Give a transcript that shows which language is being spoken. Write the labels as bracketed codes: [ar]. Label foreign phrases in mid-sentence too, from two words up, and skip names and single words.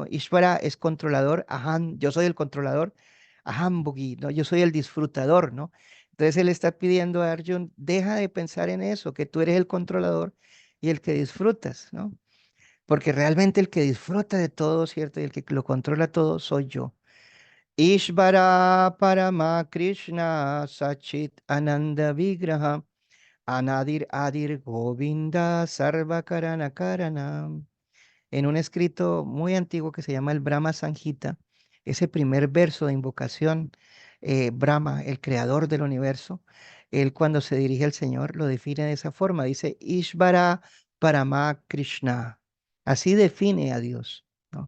[es] Ishvara es controlador, Aham, yo soy el controlador, [sa] अहं भोगी, [es] ¿no? Yo soy el disfrutador, ¿no? Entonces él está pidiendo a Arjuna, deja de pensar en eso, que tú eres el controlador y el que disfrutas, ¿no? Porque realmente el que disfruta de todo, ¿cierto? Y el que lo controla todo soy yo. [sa] ईश्वरः परमः कृष्णः सच्चित् आनन्द विग्रहः अनादिः आदिः गोविन्दः सर्व कारण कारणम्. [es] En un escrito muy antiguo que se llama el Brahma Sanjita, ese primer verso de invocación, Brahma, el creador del universo, él cuando se dirige al Señor lo define de esa forma, dice [sa] ईश्वरः परमः कृष्णः. [es] Así define a Dios, ¿no?